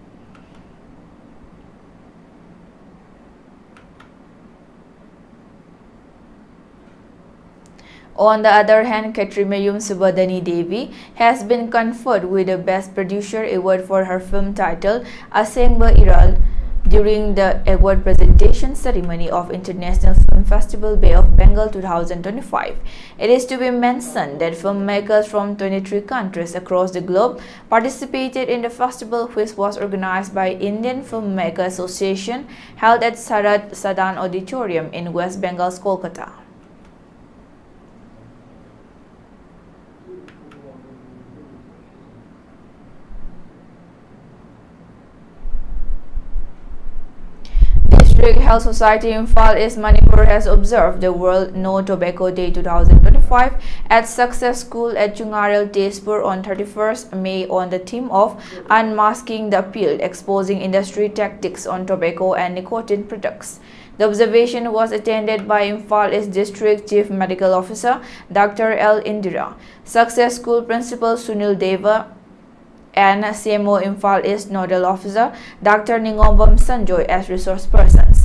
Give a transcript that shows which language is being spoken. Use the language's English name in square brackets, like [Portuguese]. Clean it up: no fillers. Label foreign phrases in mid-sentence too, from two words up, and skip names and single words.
[English] On the other hand, Katrimayum Subhadani Devi has been conferred with the Best Producer Award for her film titled Asengba Iral during the award presentation ceremony of International Film Festival Bay of Bengal 2025. It is to be mentioned that filmmakers from 23 countries across the globe participated in the festival, which was organized by Indian Filmmaker Association, held at Sarat Sadan Auditorium in West Bengal's Kolkata. District Health Society Imphal East Manipur has observed the World No Tobacco Day 2025 at Success School at Chungarel, Tezpur on 31st May on the theme of Unmasking the Appeal, Exposing Industry Tactics on Tobacco and Nicotine Products. The observation was attended by Imphal East District Chief Medical Officer Dr. L. Indira, Success School Principal Sunil Deva, and CMO Imphal East Nodal Officer Dr. Ningombam Sanjoy as resource persons.